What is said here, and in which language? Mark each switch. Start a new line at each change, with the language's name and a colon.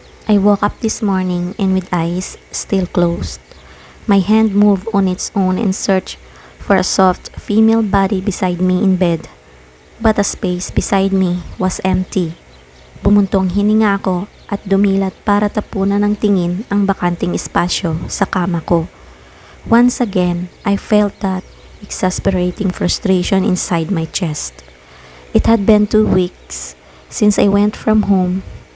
English: I woke up this morning and with eyes still closed. My hand moved on its own and searched for a soft female body beside me in bed. But the space beside me was empty.
Filipino: Bumuntong hininga ako at dumilat para tapunan ng tingin ang bakanting espasyo sa kama ko.
English: Once again, I felt that exasperating frustration inside my chest. It had been 2 weeks since I went from Coron.